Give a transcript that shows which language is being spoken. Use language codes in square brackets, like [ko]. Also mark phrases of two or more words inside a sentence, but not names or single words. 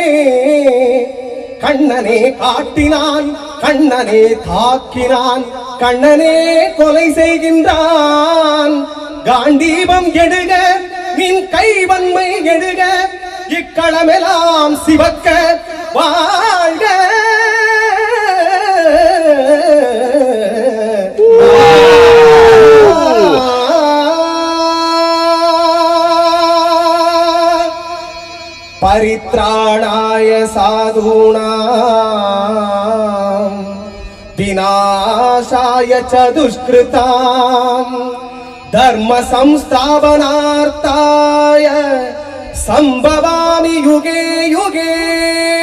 [ta] கண்ணனே காட்டினான் கண்ணனே தாக்கினான் கண்ணனே கொலை செய்கின்றான் காண்டீபம் எடுக நின் கைவன்மை எடுக இக்களமெல்லாம் சிவக்க வாழ்க परित्राणाय [sa] साधूनां विनाशाय च दुष्कृतां धर्म संस्थापनार्थाय संभवामि युगे युगे